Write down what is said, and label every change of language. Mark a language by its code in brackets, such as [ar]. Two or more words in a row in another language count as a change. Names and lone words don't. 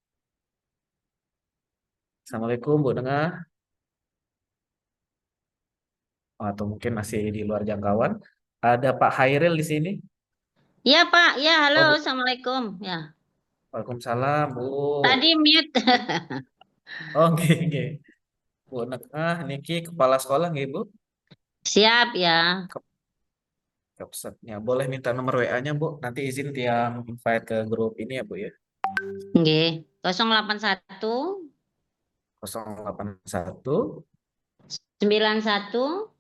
[id] Assalamualaikum Bu Nengah. Atau mungkin masih di luar jangkauan. Ada Pak Hairil di sini. Iya Pak, ya halo, Oh, Bu. Assalamualaikum. Ya. Waalaikumsalam Bu. Tadi mute. Oh, nggih, nggih. Bu Nekah niki kepala sekolah nggih, Bu? Siap ya. Kapsatnya. Boleh minta nomor WA-nya, Bu? Nanti izin tiang invite ke grup ini ya, Bu ya. Nggih. 081 081 91